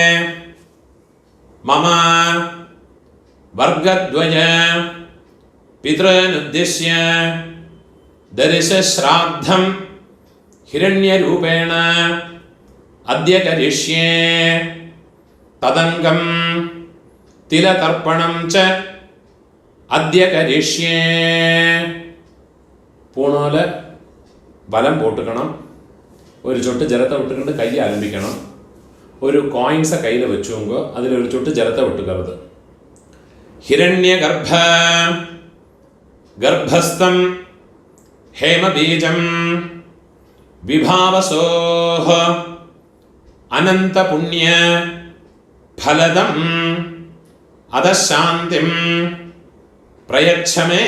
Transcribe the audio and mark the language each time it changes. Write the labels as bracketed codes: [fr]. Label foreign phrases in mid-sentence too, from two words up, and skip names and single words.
[sa] மம வர்கத்வய பித்ருனுத்திஷ்ய தரிசஸ்ராத்தம் ஹிரண்யரூபேண அத்ய கரிஷ்யே ததங்கம் திலதர்ப்பணம் ச அத்ய கரிஷ்யே. [ta] பூணோல பலம் போட்டுக்கணும். [ml] ഒരു ചൊട്ട് ജലത്തെ വിട്ടുകൊണ്ട് കൈ ആരംഭിക്കണം. ഒരു കോയിൻസ് കയ്യിൽ വെച്ചുകൊണ്ടോ അതിലൊരു ചൊട്ട് ജലത്തെ വിട്ടുകരുത്. [sa] ഹിരണ്യഗർഭ ഗർഭസ്ഥം ഹേമബീജം വിഭാവസോഹ അനന്തപുണ്യ ഫലദം അതശാന്തിം പ്രയച്ഛമേ.